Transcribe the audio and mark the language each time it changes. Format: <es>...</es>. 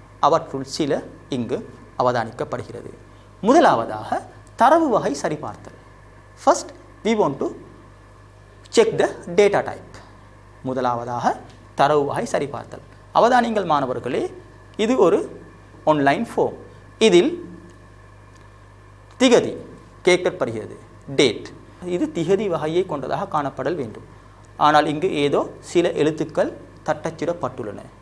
<ta>அவற்றுள் சில இங்கு அவதானிக்கப்படுகிறது. முதலாவதாக தரவு வகை சரிபார்த்தல்.</ta> <en>First we want to check the data type.</en> <ta>முதலாவதாக தரவு வகை சரிபார்த்தல். அவதானிங்கள் மாணவர்களே, இது ஒரு ஆன்லைன் ஃபார்ம். இதில் திகதி கேட்கப்படுகிறது, டேட். இது திகதி வகையை கொண்டதாக காணப்படல் வேண்டும். ஆனால் இங்கு ஏதோ சில எழுத்துக்கள் தட்டச்சிடப்பட்டுள்ளன.</ta>